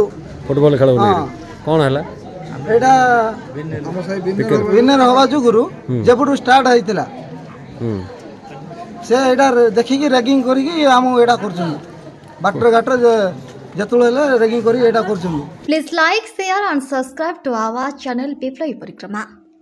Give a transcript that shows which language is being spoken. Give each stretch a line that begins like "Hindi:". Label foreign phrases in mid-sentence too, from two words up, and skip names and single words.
Odia: ଫୁଟବଲ ଖେଳ କଣ ହେଲା ଏଇଟା ୱିନର ହବା ଯୋଗୁରୁ ଯେପଟୁ ଷ୍ଟାର୍ଟ ହେଇଥିଲା ସେ ଏଇଟା ଦେଖିକି ରେଗିଂ କରିକି ଆମକୁ ଏଇଟା କରୁଛନ୍ତି ବାଟରେ ଘାଟରେ ଯେତେବେଳେ ହେଲେ ରେଗିଂ କରି ଏଇଟା କରୁଛନ୍ତି।
English: Please like, share and subscribe to our channel Biplay Parikrama.